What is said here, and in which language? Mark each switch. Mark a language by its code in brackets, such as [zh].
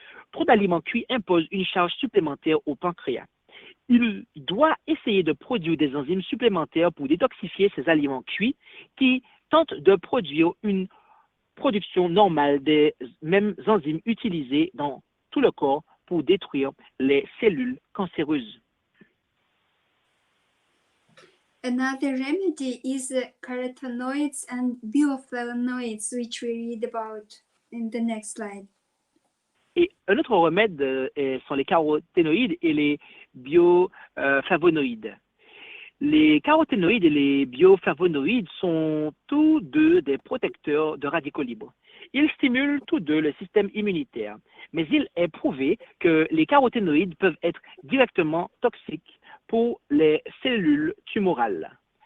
[fr] Trop d'aliments cuits impose une charge supplémentaire au pancréas. Il doit essayer de produire des enzymes supplémentaires pour détoxifier ces aliments cuits qui tentent de produire une production normale des mêmes enzymes utilisées dans tout le corps pour détruire les cellules cancéreuses. [en] Another remedy is carotenoids and bioflavonoids, which we read about in the next slide. [fr] Et un autre remède sont les caroténoïdes et les bioflavonoïdes. Les caroténoïdes et les bioflavonoïdes sont tous deux des protecteurs de radicaux libres. Ils stimulent tous deux le système immunitaire, mais il est prouvé que les caroténoïdes peuvent être directement toxiques pour les cellules tumorales.